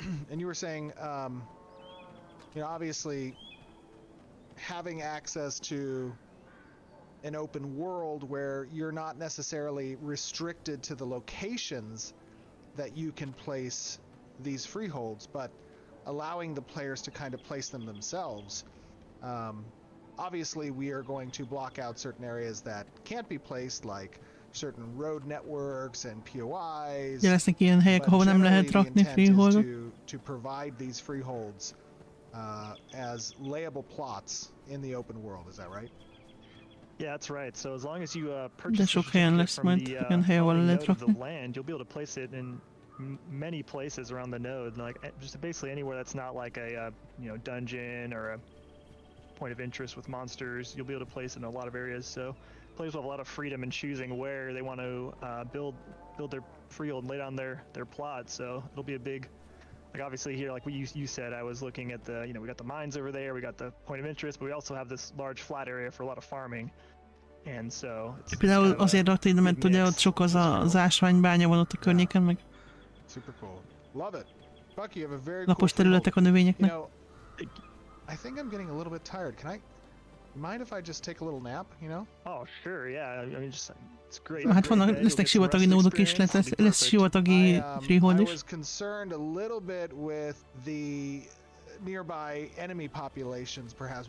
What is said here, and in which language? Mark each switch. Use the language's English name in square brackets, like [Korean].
[English] And you were saying, you know, obviously having access to an open world where you're not necessarily restricted to the locations that you can place these freeholds, but allowing the players to kind of place them themselves. Obviously, we are going to block out certain areas that can't be placed, like certain road networks and POIs. [Hungarian] Lesznek ilyen helyek, ahol nem lehet rakni freeholdot. [English] To provide these freeholds as layable plots in the open world. Is that right? Yeah, that's right. So as long as you purchase [Hungarian] sok helyen lesz majd olyan hely, ahol lehet rakni. [English] The land, you'll be able to place it in many places around the node, like just basically anywhere that's not like a you know, dungeon or a point of interest with monsters. You'll be able to place it in a lot of areas. So players will have a lot of freedom in choosing where they want to build their freehold and lay down their plot. So it'll be a big, like obviously here, like you said, I was looking at the, you know, we got the mines over there, we got the point of interest, but we also have this large flat area for a lot of farming. And so [Hungarian] például azért rakta ide, mert ugye ott sok az ásványbánya van ott a környéken, meg [English] super cool. Love it. Bucky, you have a very [Hungarian] lapos területek a növényeknek. [English] You know, I think I'm getting a little bit tired. Can I mind if I just take a little nap, you know? Oh, sure, yeah. I mean, just it's great. [Hungarian] Hát vannak, lesznek sivatagi nódok is, lesz sivatagi freehold is. [English] I was concerned a little bit with the nearby enemy populations, perhaps.